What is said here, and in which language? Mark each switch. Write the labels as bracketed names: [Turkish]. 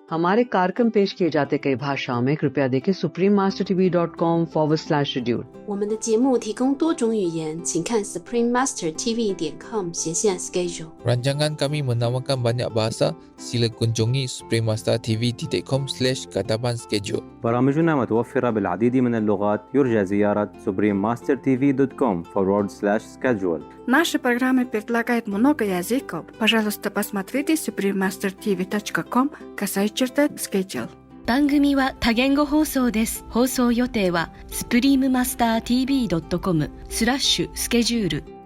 [Hindi] हमारे कार्यक्रम पेश किए जाते कई भाषाओं में कृपया देखें suprememastertv.com/schedule。 [Chinese] 我们的节目提供多种语言，请看 suprememastertv.com/schedule。 [Malay] Rancangan kami menawarkan banyak bahasa. Sila kunjungi suprememastertv.com/katapan-schedule. [Arabic] برامجنا متوفرة بالعديد من اللغات. يرجى زيارة suprememastertv.com/schedule. [Russian] Наши программы предлагают много языков. Пожалуйста, посмотрите suprememastertv.com/schedule。 [Japanese] 番組は多言語放送です。放送予定は suprememastertv.com/schedule。